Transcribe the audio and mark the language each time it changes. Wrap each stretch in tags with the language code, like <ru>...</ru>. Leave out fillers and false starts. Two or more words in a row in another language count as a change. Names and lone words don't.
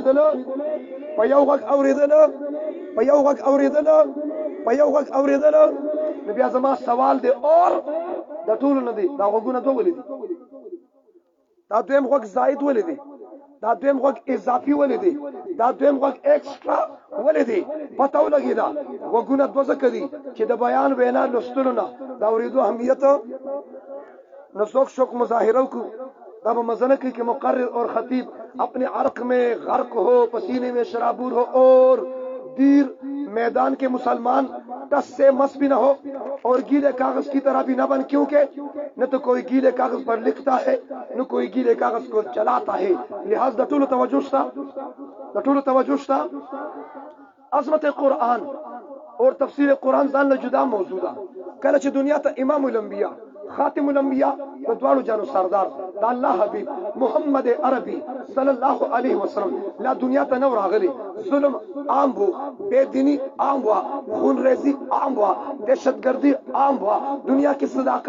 <ps>اوریدل نو بیا زما سوال دی اور د ټولو نه دی دا غوږونه دوه ولې دي دا دویم غوږ زائد ولې دی دا دویم غوږ اضافي ولې دی دا دویم غوږ ایکسترا ولې دی پته ولګی دا غوږونه دوه ځکه دي چې د بیان وینا لوستلو نه دا اورېدو اهمیت نو څوک شوق مظاهره وکړو دا به مزنه کوي</ps> <ur>کہ مقرر اور خطیب اپنے عرق میں غرق ہو پسینے میں شرابور ہو اور دیر میدان کے مسلمان ٹس سے مس بھی نہ ہو اور گیلے کاغذ کی طرح بھی نہ بن کیونکہ نہ تو کوئی گیلے کاغذ پر لکھتا ہے نہ کوئی گیلے کاغذ کو چلاتا ہے لہذا</ur> <ps>د ټولو توجه شته عظمت قرآن اور تفسیر قرآن ځان له جدا موضوع ده کله چې دنیا ته امام الانبیاء خاتم الانبیاء د دوالو جانو سردار د الله حبیب محمد عربی صلی الله علیه وسلم لا دنیا ته نو راغلی ظلم عام وو بے دینی عام وا خون ریزی عام وا دهشتگردی عام وا دنیا کې صداقت</ps>